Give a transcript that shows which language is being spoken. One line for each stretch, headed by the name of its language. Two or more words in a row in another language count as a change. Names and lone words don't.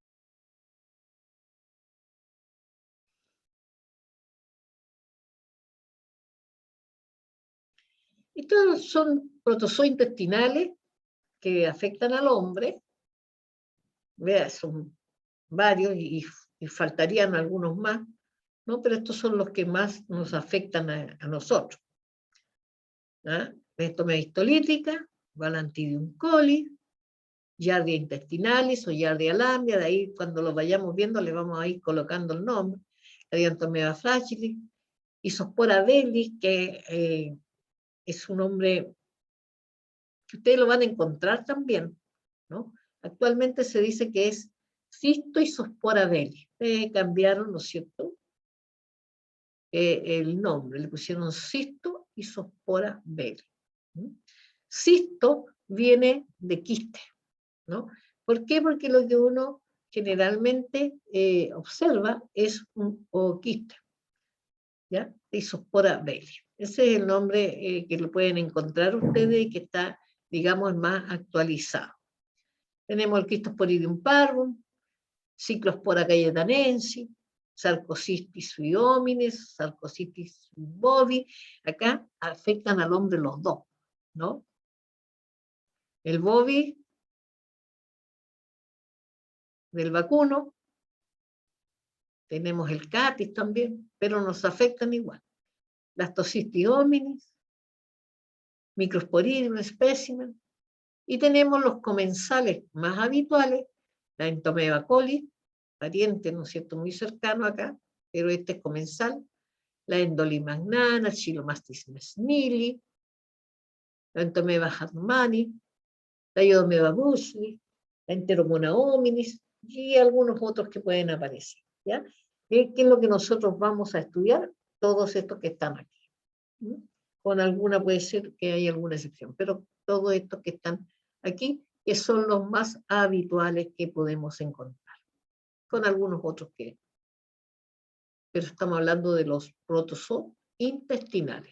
Spanish: Estos son protozoos intestinales que afectan al hombre. Vea, son varios y faltarían algunos más, ¿no? Pero estos son los que más nos afectan a nosotros. ¿Ah? Estomea histolítica, Balantidium coli, Giardia intestinalis o Giardia lamblia, de ahí cuando lo vayamos viendo le vamos a ir colocando el nombre, Adiantomea fragilis, Isospora bellis, que es un nombre que ustedes lo van a encontrar también, ¿no? Actualmente se dice que es Cistoisospora bellis. Cambiaron, ¿no es cierto?, el nombre, le pusieron Cistoisospora bellis. Cisto viene de quiste, ¿no? ¿Por qué? Porque lo que uno generalmente observa es un ooquiste, ¿ya? Isospora bellis. Ese es el nombre que lo pueden encontrar ustedes y que está, digamos, más actualizado. Tenemos el Schistosporidium parvum, Cyclospora cayetanensis, Sarcosistis sui hominis, Sarcosistis sui bovi. Acá afectan al hombre los dos, ¿no? El bovi del vacuno, tenemos el catis también, pero nos afectan igual. Blastocystis hominis, Microsporidium specimen, y tenemos los comensales más habituales, la Entomeba coli, pariente, ¿no es cierto?, muy cercano acá, pero este es comensal, la Endolimagnana, Chilomastis mesnili, la Entomeba hartmanni, la Iodomeba bushli, la Enteromona hominis, y algunos otros que pueden aparecer, ¿ya? ¿Qué es lo que nosotros vamos a estudiar? Todos estos que están aquí. Con alguna puede ser que hay alguna excepción, pero todos estos que están aquí, que son los más habituales que podemos encontrar, con algunos otros que, pero estamos hablando de los protozoos intestinales.